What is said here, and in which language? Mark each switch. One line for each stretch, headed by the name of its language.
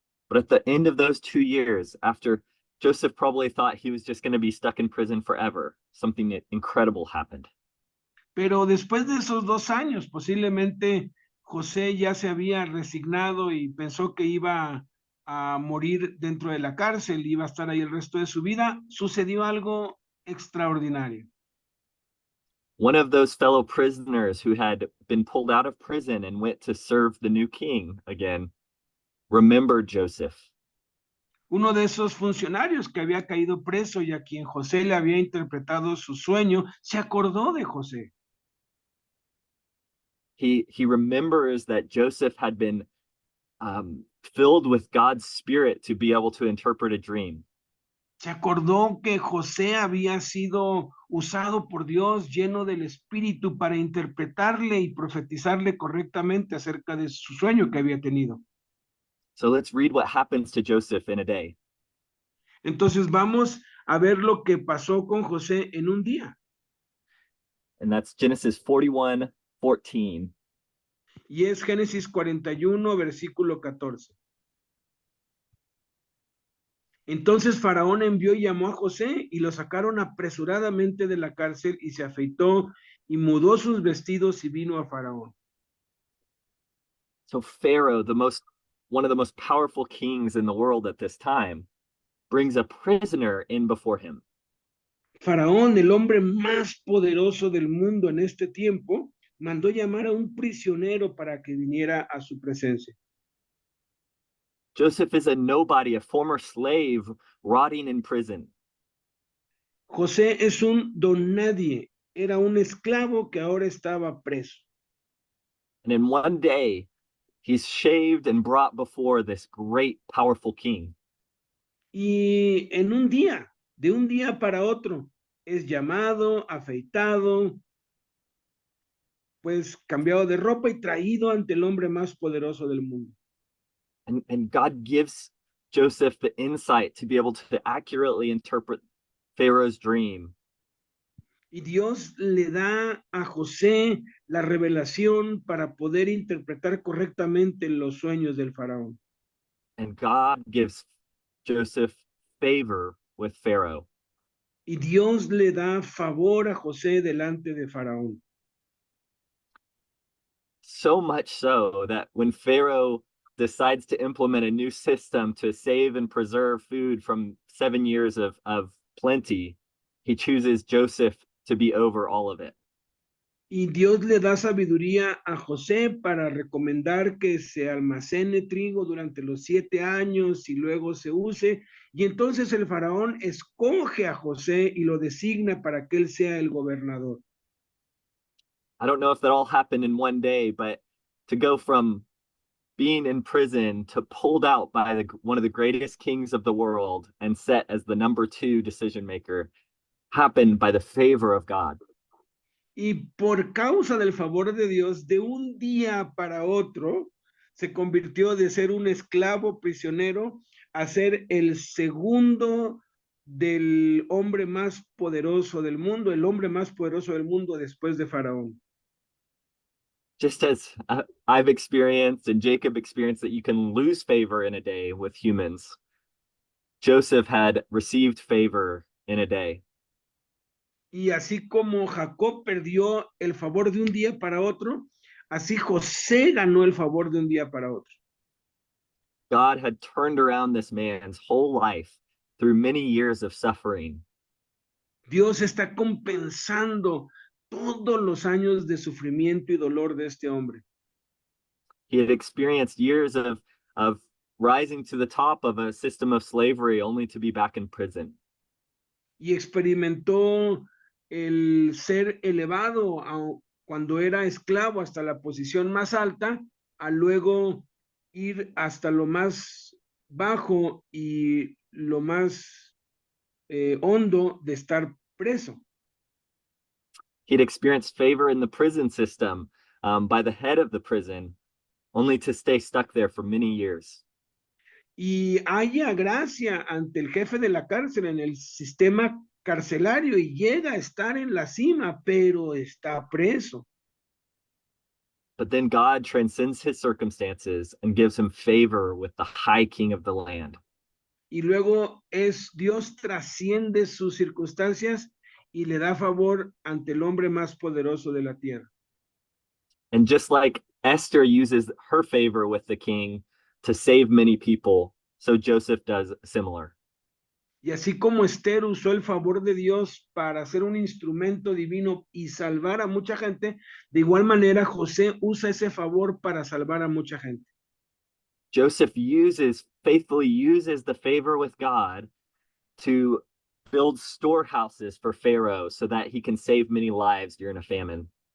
English: But at the end of those 2 years, after Joseph probably thought he was just going to be stuck in prison forever, something incredible happened.
Spanish: Pero después de esos 2 años, posiblemente José ya se había resignado y pensó que iba a morir dentro de la cárcel, iba a estar ahí el resto de su vida. Sucedió algo extraordinario.
English: One of those fellow prisoners who had been pulled out of prison and went to serve the new king again remembered Joseph.
Spanish: Uno de esos funcionarios que había caído preso y a quien José le había interpretado su sueño, se acordó de José.
English: He remembers that Joseph had been filled with God's Spirit to be able to interpret a dream.
Spanish: Se acordó que José había sido usado por Dios, lleno del Espíritu, para interpretarle y profetizarle correctamente acerca de su sueño que había tenido.
English: So let's read what happens to Joseph in a day.
Spanish: Entonces vamos a ver lo que pasó con José en un día.
English: And that's Genesis 41:14.
Spanish: Y es Génesis 41, versículo 14. Entonces Faraón envió y llamó a José y lo sacaron apresuradamente de la cárcel y se afeitó y mudó sus vestidos y vino a Faraón.
English: So Pharaoh, the most one of the most powerful kings in the world at this time, brings a prisoner in before him.
Spanish: Faraón, el hombre más poderoso del mundo en este tiempo, mandó llamar a un prisionero para que viniera a su presencia.
English: Joseph is a nobody, a former slave rotting in prison.
Spanish: José es un don nadie, era un esclavo que ahora estaba preso.
English: And in one day, he's shaved and brought before this great, powerful king.
Spanish: Y en un día, de un día para otro, es llamado, afeitado, pues cambiado de ropa y traído ante el hombre más poderoso del mundo.
English: And God gives Joseph the insight to be able to accurately interpret Pharaoh's dream.
Spanish: Y Dios le da a José la revelación para poder interpretar correctamente los sueños del faraón.
English: And God gives Joseph favor with Pharaoh.
Spanish: Y Dios le da favor a José delante de faraón.
English: So much so that when Pharaoh decides to implement a new system to save and preserve food from 7 years of plenty, he chooses Joseph to be over all of it.
Spanish: Y Dios le da sabiduría a José para recomendar que se almacene trigo durante los 7 años y luego se use. Y entonces el faraón escoge a José y lo designa para que él sea el gobernador.
English: I don't know if that all happened in one day, but to go from being in prison to pulled out by one of the greatest kings of the world and set as the number 2 decision maker happened by the favor of God.
Spanish: Y por causa del favor de Dios, de un día para otro, se convirtió de ser un esclavo prisionero a ser el segundo del hombre más poderoso del mundo, el hombre más poderoso del mundo después de Faraón.
English: Just as I've experienced and Jacob experienced that you can lose favor in a day with humans, Joseph had received favor in a day.
Spanish: Y así como Jacob perdió el favor de un día para otro, así José ganó el favor de un día para otro.
English: God had turned around this man's whole life through many years of suffering.
Spanish: Dios está compensando todos los años de sufrimiento y dolor de este hombre.
English: He had experienced years of rising to the top of a system of slavery only to be back in prison.
Spanish: Y experimentó el ser elevado cuando era esclavo hasta la posición más alta, a luego ir hasta lo más bajo y lo más hondo de estar preso.
English: He'd experienced favor in the prison system by the head of the prison, only to stay stuck there for many years.
Spanish: Y haya gracia ante el jefe de la cárcel en el sistema carcelario y llega a estar en la cima, pero está preso.
English: But then God transcends his circumstances and gives him favor with the high king of the land.
Spanish: Y luego Dios trasciende sus circunstancias y le da favor ante el hombre más poderoso de la tierra.
English: And just like Esther uses her favor with the king to save many people, so Joseph does similar.
Spanish: Y así como Esther usó el favor de Dios para ser un instrumento divino y salvar a mucha gente, de igual manera José usa ese favor para salvar a mucha gente.
English: Joseph faithfully uses the favor with God to build storehouses for Pharaoh so that he can save many lives during a famine.